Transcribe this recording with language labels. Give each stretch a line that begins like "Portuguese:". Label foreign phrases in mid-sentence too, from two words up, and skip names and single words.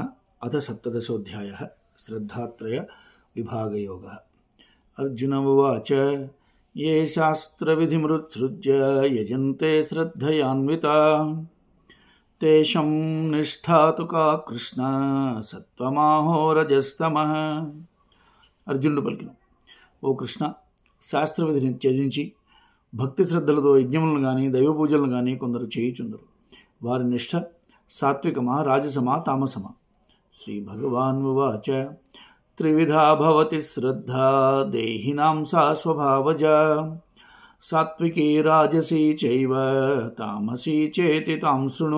Sanskrit: अथ सप्तदशोऽध्यायः श्रद्धात्रय विभागयोगः। अर्जुन उवाच ये शास्त्रविधिमुत्सृज्य यजन्ते श्रद्धयान्विता तेषां निष्ठा तु का कृष्ण सत्त्वमाहो रजस्तमः।
Telugu: అర్జునుడు పలికిన, ఓ కృష్ణ, శాస్త్ర విధిని త్యజించి భక్తి శ్రద్ధలతో యజ్ఞములను కానీ దైవ పూజలను కానీ కొందరు చేయుచుందరు. వారి నిష్ఠ సాత్వికమా రాజసమా తామసమా?
Sanskrit: శ్రీ భగవాన్ ఉవాచ త్రివిధా భవతి శ్రద్ధా దేహినాం సా స్వభావజా సాత్వికీ రాజసీ చైవ తామసీ చేతి తాం శృణు.